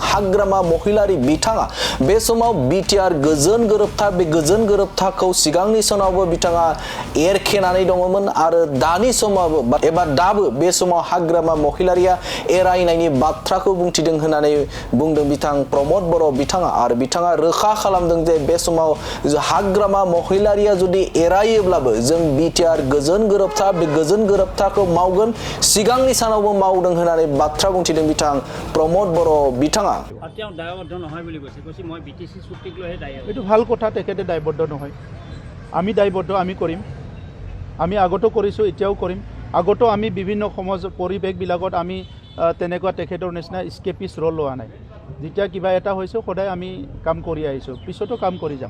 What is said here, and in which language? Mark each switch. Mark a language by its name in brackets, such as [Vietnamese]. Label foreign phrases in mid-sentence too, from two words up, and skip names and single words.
[Bodo] हाग्रामा महिलारि बिथाङा बे समाव बिटिआर गोजोन गोरोबथा, बे गोजोन गोरोबथाखौ सिगांनि सानावबो बिथाङा एरखेनानै दङमोन आरो दानि समावबो एबा दाबो बे समाव हाग्रामा महिलारिया एरायनायनि बाथ्राखौ बुंथिदों होननानै बुंदों बिथां प्रमद बर' बिथाङा। आरो बिथाङा रोखा खालामदों जे बे समाव हाग्रामा महिलारिया जुदि एरायोब्लाबो जों बिटिआर गोजोन गोरोबथा, बे गोजोन गोरोबथाखौ मावगोन, सिगांनि सानावबो मावदों होननानै बाथ्रा बुंथिदों बिथां प्रमद बर' बिथाङा। [Assamese] এইটো ভাল কথা, তেখেতে দায়বদ্ধ নহয়। আমি দায়বদ্ধ, আমি কৰিম। আমি আগতো কৰিছোঁ, এতিয়াও কৰিম। আগতো আমি বিভিন্ন সমাজ পৰিৱেশবিলাকত আমি তেনেকুৱা তেখেতৰ নিচিনা [English] escapist role [Assamese] লোৱা নাই। যেতিয়া কিবা এটা হৈছে সদায় আমি কাম কৰি আহিছোঁ, পিছতো কাম কৰি যাম।